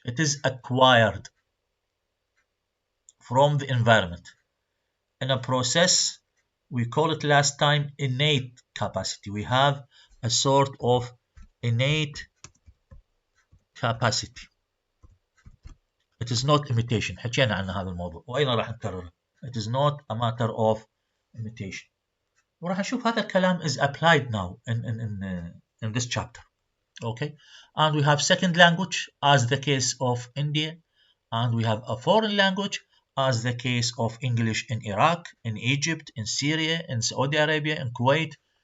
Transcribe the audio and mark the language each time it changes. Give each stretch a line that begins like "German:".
English: It is acquired from the environment. In a process, we call it last time innate capacity. We have a sort of innate capacity. It is not imitation.
Arabic: حكينا عن هذا الموضوع وأيضا راح نكرره.
English: It is not a matter of imitation.
Arabic: وراح نشوف هذا الكلام
English: is applied now in this chapter. Okay, and we have second language as the case of India, and we have a foreign language as the case of English in Iraq, in Egypt, in Syria, in Saudi Arabia, in Kuwait.